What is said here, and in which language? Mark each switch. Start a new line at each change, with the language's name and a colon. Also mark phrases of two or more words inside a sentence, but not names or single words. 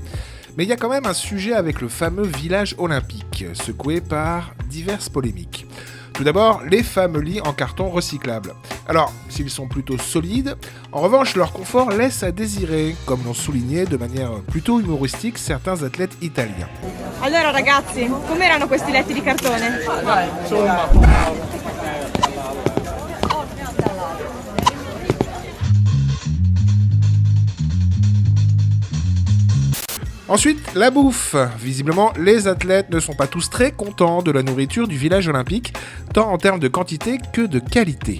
French: Mais il y a quand même un sujet avec le fameux village olympique, secoué par diverses polémiques. Tout d'abord, les fameux lits en carton recyclable. Alors, s'ils sont plutôt solides, en revanche leur confort laisse à désirer, comme l'ont souligné de manière plutôt humoristique certains athlètes italiens.
Italian: Allora ragazzi, com'erano questi letti di cartone?
French: Ensuite, la bouffe. Visiblement, les athlètes ne sont pas tous très contents de la nourriture du village olympique, tant en termes de quantité que de qualité.